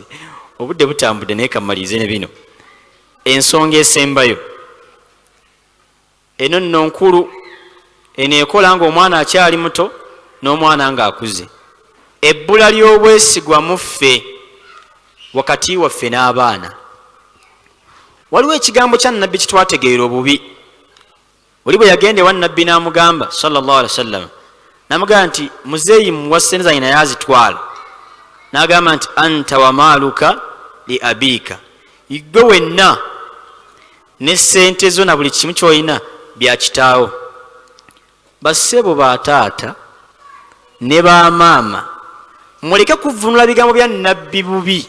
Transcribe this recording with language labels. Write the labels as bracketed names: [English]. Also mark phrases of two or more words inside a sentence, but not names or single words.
[Ganda] Obudde butambudde naye kamalirize ne bino. Ensonga esembayo eno nno nkulu, eno ekola ng'omwana akyali muto n'omwana ng'akuze. Ebbula ly'obwesigwa mu ffe wakati waffe n'abaana. Waliwo ekigambo kya nnabbi kitwategeera obubi. Oli bwe yagenda ewa nnabbi n'amugamba [Arabic] صلى الله عليه وسلم, [Ganda] n'amugamba nti muzeeyi muwa ssente zange naye azitwala. N'agamba nti [Arabic] أنت ومالك لأبيك, [Ganda] igwe wenna ne ssente zo na buli kimu ky'olina bya kitaawo. Bassebo ba taata ne ba maama, muleke kuvunula bigambo bya nnabbi bubi.